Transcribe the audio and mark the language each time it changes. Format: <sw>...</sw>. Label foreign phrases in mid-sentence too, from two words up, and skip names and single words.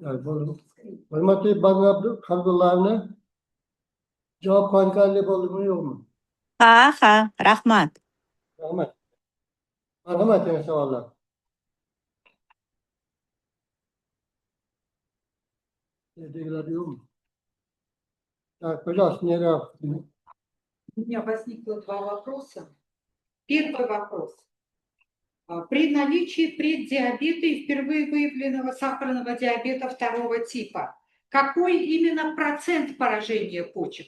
<uz>Yani hurmatli Bag'ri qabullarni javob qoniqarli bo'ldimi yo'qmi? Ha, rahmat. Rahmat. Marhamat yana savollar. Yerdagilar yo'qmi?</uz> <ru>Так, пожалуйста, не рад. У меня возникло два вопроса. Первый вопрос. При наличии преддиабета и впервые выявленного сахарного диабета второго типа, какой именно процент поражения почек?</ru>